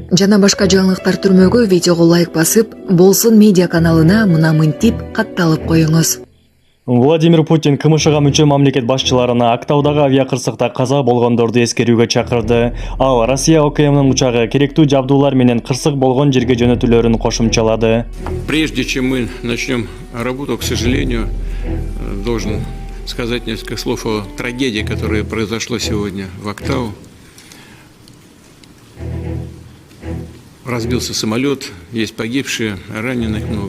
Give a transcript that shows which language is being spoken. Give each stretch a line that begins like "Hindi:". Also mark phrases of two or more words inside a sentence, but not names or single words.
Kyrgyz: Жана башка жаңылыктар түрмөгө видеого лайк басып, Болсун медиа каналына мына мынтип катталып коюңуз. Владимир Путин КМШга мүчө мамлекет башчыларына Актаудагы авиакырсыкта каза болгондорду эскерүүгө чакырды. Ал Россия ОКМнын учагы керектүү жабдуулар менен кырсык болгон жерге жөнөтүлөрүн кошумчалады.
Russian: Прежде чем мы начнем работу, к сожалению, должен сказать несколько слов о трагедии, которая произошла сегодня в Актау. Разбился самолет, есть погибшие, раненых много.